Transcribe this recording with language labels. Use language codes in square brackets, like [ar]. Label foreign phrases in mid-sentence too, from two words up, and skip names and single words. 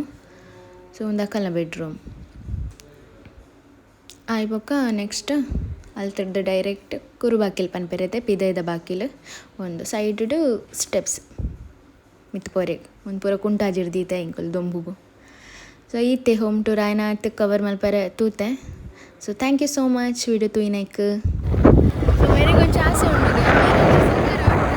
[tcy] ಸೊ ಒಂದು ಅಕ್ಕಲ್ನ ಬೆಡ್ರೂಮ್ ಆಯ್ಬೊಕ್ಕ ನೆಕ್ಸ್ಟ್ ಅಲ್ತಿರ್ದು ಡೈರೆಕ್ಟ್ ಕುರು ಬಾಕಿಲು ಪನ್ಪೆರತೆ ಪಿದೈದ ಬಾಕಿಲು ಒಂದು [en] side steps [tcy] ಮಿತ್ ಪೊರೆಗ್ ಒಂದು ಪೂರ ಕುಂಟಾಜಿರ್ದೀತೆ ಇಂಕುಲು ದೊಂಬುಗು. ಸೊ ಈತೆ [en] home tour [tcy] ಆಯ್ನ ಆಯ್ತು ಕವರ್ ಮಲ್ಪರೆ ತೂತೆ. ಸೊ [en] thank you so much [tcy] ವಿಡಿಯೋ ತೂಯಿನೈಕ್. ಸೊ ಮೇರೆಗೊಂಚು ಆಸೆ ಉಂಟು